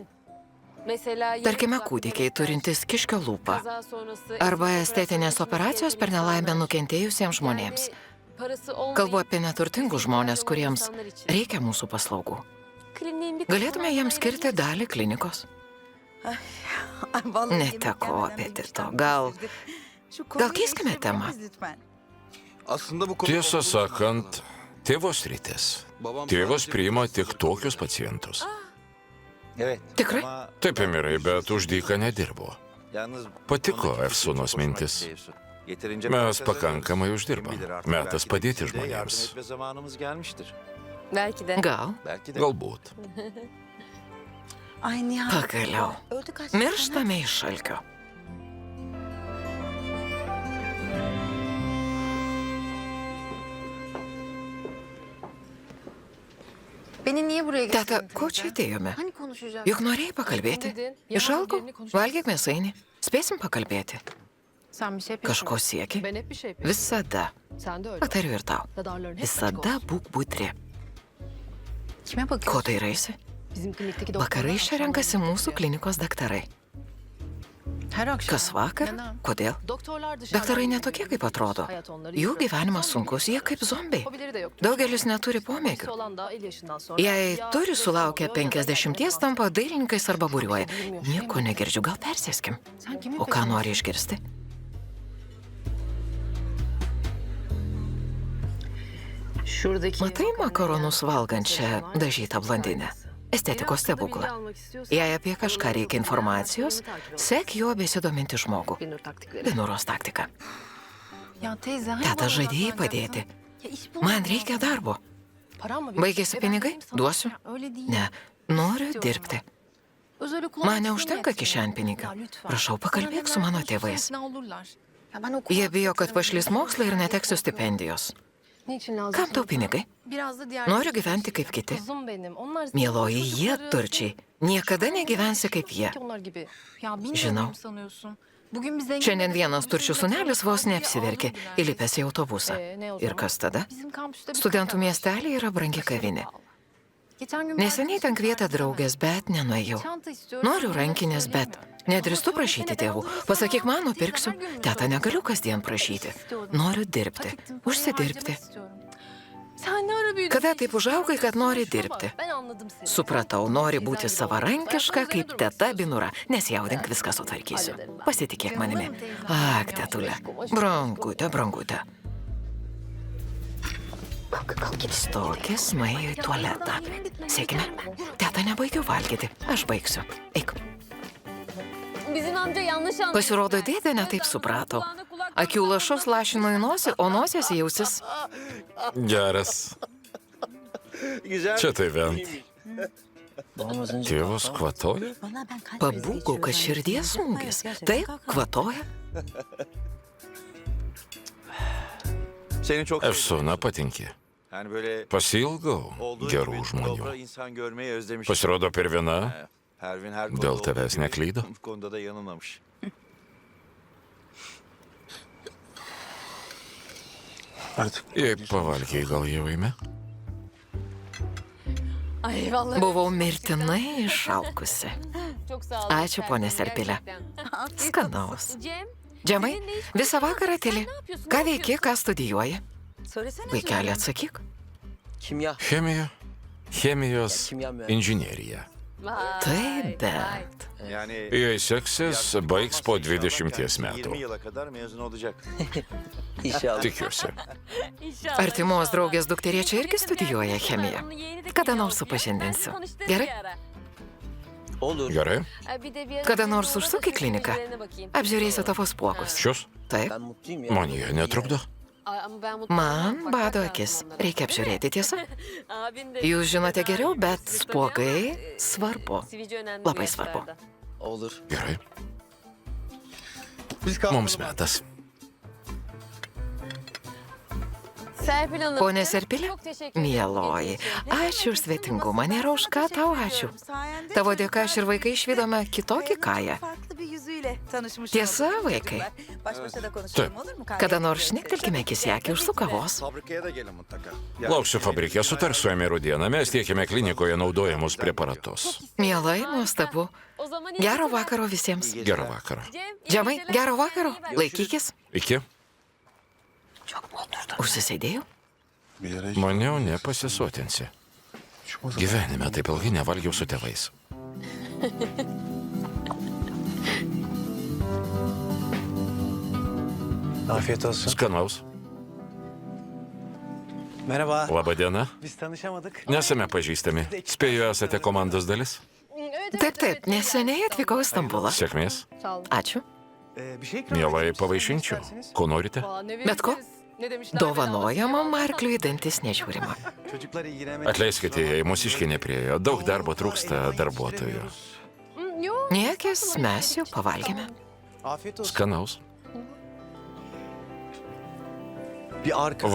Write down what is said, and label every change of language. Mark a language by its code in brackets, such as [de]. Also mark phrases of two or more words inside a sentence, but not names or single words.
[lt] Tarkime, kūdikiai turintys kiškio lūpą arba estetinės operacijos per nelaimę nukentėjusiems žmonėms. Kalbu apie neturtingus žmonės, kuriems reikia mūsų paslaugų. Galėtume jiems skirti dalį klinikos. Neteko apetito. Gal keiskime temą? [tr] Aslında bu konu... [lt] Tiesą sakant, tėvos rytis. Tėvas priima tik tokius pacientus. [tr] Evet. [lt] Tikrai? [tr] Ama [lt] Taip, Emirai, bet už dyką nedirbo. [tr] yalnız [lt] Patiko Efsunos mintis. [tr] Yeterince [lt] Mes [tr] para [lt] pakankamai [tr] kazanıyoruz. [lt] uždirbam. [tr] Kim bilir artık, [lt] Metas [tr] belki de [lt] padėti [tr] kimseye yardım [lt] žmonėms. [tr] etme zamanımız gelmiştir. [lt] Gal. [tr] Belki de. [lt] Galbūt. [tr] Ay Nihal. [lt] Pagaliau. [tr] Öldü kaç. [lt] Mirštame iš šalkio. [tr] Beni niye buraya [lt] Teta, [tr] getirdin? [lt] ko čia atėjome? Hani konuşacağız? Juk norėjai pakalbėti. Išalko, valgyk mėsainį. Spėsim pakalbėti. [tr] Sen bir şey [lt] Kažko sieki. [tr] Ben hep bir şey yapıyorum. [lt] Visada. [tr] Sen de öyle. [lt] Patariu ir tau. [tr] Radarların hep açık [lt] Visada [tr] olsun. [lt] būk budri. [tr] Kime [lt] Ko [tr] bakıyorsun? [lt] dairaisi? [tr] Bizim klinikteki doktorlar [lt] Vakarais čia renkasi mūsų klinikos daktarai. [tr] Her akşam. [lt] Kas vakar? [tr] Neden? [lt] Kodėl? [tr] Doktorlar dışarıdan [lt] Daktarai [tr] geliyor. [lt] netokie, kaip atrodo. [tr] Hayat onları [lt] Jų [tr] yıpratıyor. [lt] gyvenimas [tr] Zombi [lt] sunkus, jie kaip zombiai. [tr] Hobileri de yoktur. [lt] Daugelis neturi [tr] Hobisi [lt] pomėgių. [tr] olan da 50 yaşından sonra [lt] Jei [tr] ya [lt] turi [tr] ressam [lt] sulaukę [tr] oluyor ya da [lt] 50, [tr] dernek [lt] tampa dailininkais arba buriuoja. [tr] Bilmiyorum. [lt] Nieko negirdžiu, gal persėskim. [tr] Sen kimin [lt] O ką [tr] peşindesin? [lt] nori išgirsti? [tr] Şuradaki [lt] Matai makaronus valgančią dažytą blondinę? Estetikos stebuklą. Jei apie kažką reikia informacijos, sek juo besidominti žmogų. [tr] Binur taktikleri. [lt] Binuros taktika. [tr] Ya teyze hani [lt] Teta [tr] bana [lt] žadėjai [tr] odaklan [lt] padėti. [tr] ya. Ya iş bulma [lt] Man [tr] ya. [lt] reikia darbo. [tr] Param mı [lt] Baigėsi [tr] ben [lt] pinigai? [tr] vereyim sana. [lt] Duosiu. [tr] Ya öyle değil. [lt] Ne, noriu dirbti. [tr] Özel okula [lt] Man [tr] gitsin [lt] neužtenka [tr] yetmiyor. [lt] kišenpinigių. [tr] Ya lütfen. [lt] Prašau, pakalbėk su mano [tr] Anneler [lt] tėvais. [tr] ikna olurlar. Ya ben okula [lt] Jie bijo, kad [tr] gitmek [lt] pašlys [tr] istiyorum. [lt] mokslą ir neteksiu stipendijos. [tr] Niçin lazım? [lt] Kam tau pinigai? [tr] Biraz da diğer... [lt] Noriu gyventi kaip kiti. [tr] Kızım benim. Onlar [lt] Mieloji, jie [tr] çocukları- [lt] turčiai. Niekada negyvensi kaip jie. [tr] Ki onlar gibi. Ya bilmiyorum [lt] Žinau. [tr] sanıyorsun. Bugün biz zengin... [lt] Šiandien vienas turčių sunelis vos neapsiverkė, įlipęs į autobusą. Ir kas tada? [tr] Bizim kampüste bir [lt] Studentų [tr] kafe var. [lt] miestelė yra brangi kavinė. [tr] Geçen gün [lt] Neseniai ten kvietė draugės, bet nenuėjau. [tr] Çanta istiyorum. [lt] Noriu rankinės, bet nedrįstu prašyti tėvų. Pasakyk man, nupirksiu. Teta, negaliu kasdien prašyti. Noriu dirbti, užsidirbti. [tr] Sen ne ara büyüdün? [lt] Kada taip užaugai, kad nori dirbti? [tr] Ben anladım seni. [lt] Supratau, nori būti savarankiška kaip teta Binura. Nesijaudink, viską sutvarkysiu. Pasitikėk manimi. Ak, tetulė. Brangutė, brangutė. Stokis nuėjo į tualetą. Sėkime. Teta, nebaigiau valgyti. Aš baigsiu. Eik. [tr] Bizim amca yanlış anladı. [lt] Pasirodo, dėdė netaip suprato. Akių lašus lašino į nosį, o nosies į ausis. Geras. [tr] Güzel. [lt] Čia tai vent. [tr] Babam az önce [lt] Tėvas kvatoja? [tr] Vallahi ben kalp [lt] Pabūgau, kad širdies smūgis. Taip, kvatoja. [tr] Seni çok [lt] Efsuna patinki. [tr] Yani böyle [lt] Pasilgau [tr] olduğu [lt] gerų [tr] gibi [lt] žmonių. [tr] dobra insan görmeyi özlemiş. [lt] Pasirodo, per viena [tr] Pervin her [lt] Dėl [tr] konuda [lt] tavęs [tr] olduğu gibi [lt] neklydo? [tr] Bu konuda da yanılmamış. [lt] Jei pavalgiai, gal jau eime? [tr] Ay vallahi [lt] Buvau mirtinai išalkusi. [tr] çok sağ olun. [lt] Ačiū, ponė Serpilė. Skanaus. [tr] Cem, [lt] Džemai, visą vakarą tyli. Ką veiki, ką studijuoji? [tr] Söylesene. [lt] Vaikeli, atsakyk. [tr] Kimya. [lt] Chemija. Chemijos inžinierija. [tr] vay, [lt] Taip, [tr] vay. [lt] bet. [tr] Yani [lt] Jei seksis, baigs po 20 metų. [tr] 20 yıla kadar mezun olacak. İnşallah. [lt] Tikiuosi. [tr] İnşallah. [lt] Artimos draugės dukterė čia irgi studijuoja chemiją. [tr] Onun yeğeni de [lt] Kada [tr] kimya [lt] nors [tr] okuyor. [lt] supažindinsiu. [tr] Ben tanıştırırım [lt] Gerai? [tr] bir ara. Olur. [lt] Gerai. [tr] Bir de bir ara [lt] Kada [tr] senin [lt] nors [tr] orada [lt] užsuk į [tr] da [lt] kliniką. [tr] üzerine bakayım. [lt] Apžiūrėsiu tavo spuogus. Šios? Taip. [tr] Ben mutluyum ya. [lt] Man jie netrukdo. [tr] Ay, ama ben mutlu [lt] Man [tr] olmam, [lt] bado [tr] bakmak lazım [lt] akis. [tr] onlara. [lt] Reikia apžiūrėti, tiesa? [tr] Abin de- [lt] Jūs žinote geriau, bet [tr] Sizi [lt] spuogai [tr] tanıyan, [lt] svarbu. [tr] sivilce önemli [lt] Labai [tr] bu [lt] svarbu. [tr] yaşlarda. Olur. [lt] Gerai, [tr] Biz kalkalım. [lt] mums metas. [tr] Serpil Hanım. [lt] Pone Serpilė, [tr] Çok teşekkür ederim. [lt] mieloji, ačiū už svetingumą, nėra už ką tau ačiū. [tr] Sayende [lt] Tavo [tr] çocuklar [lt] dėka aš ir vaikai išvydome kitokį Kają. [tr] farklı bir yüzüyle tanışmış [lt] Tiesa, [tr] olduk [lt] vaikai? [tr] çocuklar. Baş başa da konuşalım olur mu? Kahve [lt] Kada nors [tr] içelim. [lt] šnektelkime akis į akį už su kavos. [tr] Fabrikaya da gelin mutlaka. [lt] Lauksiu fabrike, sutarsiu Emirų dieną, mes tiekime klinikoje naudojamus preparatus. Mielai, nuostabu. [tr] O zaman iyi [lt] Gero [tr] geceler. [lt] vakaro visiems. Gerą vakarą. [tr] Cem, iyi [lt] Džemai, [tr] geceler. [lt] gero vakaro. [tr] İyi bak. [lt] Laikykis. Iki. Užsisėdėjau? [tr] Bir yere [lt] Maniau, nepasisotinsi. Gyvenime taip ilgai nevalgiau su tėvais. [tr] Afiyet olsun. [lt] Skanaus. [tr] Merhaba. [lt] Labą dieną. [tr] Biz tanışamadık. [lt] Nesame pažįstami. Spėju, esate komandos dalis. Taip, taip, neseniai atvykau į Stambulą. Sėkmės. [tr] Sağ olun. [lt] Ačiū. [tr] Bir şey ikram [lt] Mielai [tr] edeyim. [lt] pavaišinčiau. [tr] İsterseniz. [lt] Ko norite? [tr] Valla ne [lt] Bet ko? [tr] veririz? Ne demişler? [lt] Dovanojamam arkliui dantis nežiūrima. [tr] Çocuklar ilgilenmek... [lt] Atleiskite, jei mūsiškiai nepriejo. Daug darbo trūksta darbuotojų. [tr] Yok. [lt] Niekis, mes jau pavalgėme. [tr] Afiyet olsun. [lt] Skanaus. [tr] Bir arkadaş.